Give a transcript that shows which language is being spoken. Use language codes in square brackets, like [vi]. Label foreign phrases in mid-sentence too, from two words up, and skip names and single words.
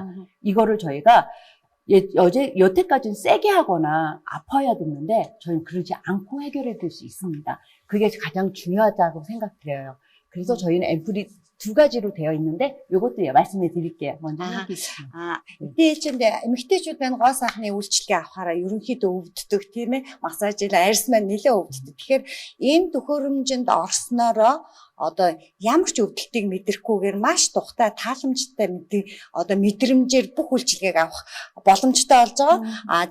[ko] 이거를 저희가 여태까지는 세게 하거나 아파야 됐는데, 저희는 그러지 않고 해결해 줄 수 있습니다. 그게 가장 중요하다고 생각드려요. 그래서 저희는 앰플이 두 가지로 되어 있는데, 요것도 말씀해 드릴게요. 먼저 해주시죠. [mn] Мэдээж эмэгтэйчүүд маань гоо сайхны үйлчлэгээ авахаараа ерөнхийдөө өвддөг тийм ээ. Массажил арьс маань нэлээд өвддөг. Тэгэхээр ийм төхөөрөмжөнд орсноороо одоо ямар ч өвдөлтийг мэдрэхгүйгээр маш тухтай тааламжтай мэдрэмжээр бүх үйлчлэгийг авах боломжтой болж байгаа.